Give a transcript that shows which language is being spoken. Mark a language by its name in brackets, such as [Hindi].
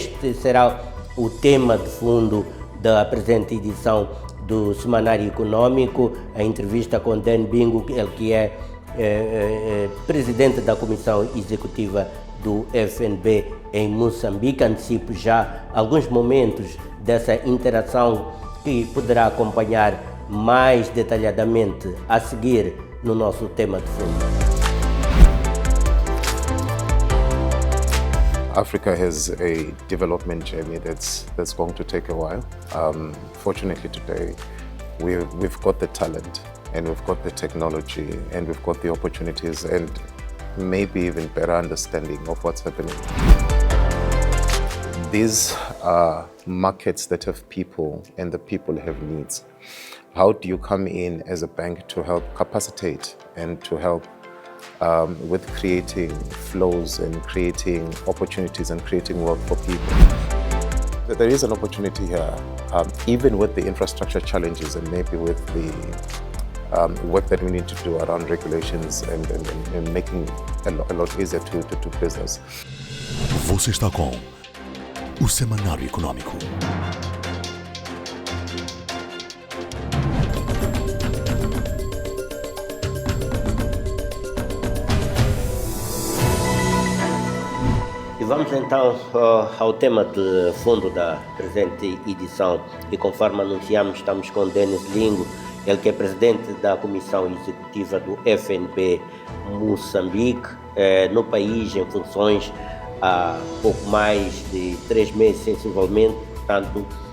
[Portuguese] Este será o tema de fundo da presente edição do Semanário Econômico, a entrevista com Mbingo, ele que é presidente da Comissão Executiva do FNB em Moçambique. Antecipo já alguns momentos dessa interação que poderá acompanhar mais detalhadamente a seguir no nosso tema de fundo. [English] Africa has a development journey that's going to take a while. Fortunately today, we've got the talent, and we've got the technology, and we've got the opportunities, and maybe even better understanding of what's happening. These are markets that have people, and the people have needs. How do you come in as a bank to help capacitate and to help with creating flows and creating opportunities and creating work for people? There is an opportunity here, even with the infrastructure challenges and maybe with the work that we need to do around regulations and making a lot easier to do business. [Portuguese] Você está com o Semanário Econômico. E vamos então ao tema de fundo da presente edição, e conforme anunciamos, estamos com Denis Lingo, ele que é presidente da Comissão Executiva do FNB Moçambique, no país em funções há pouco mais de 3 meses sensivelmente, portanto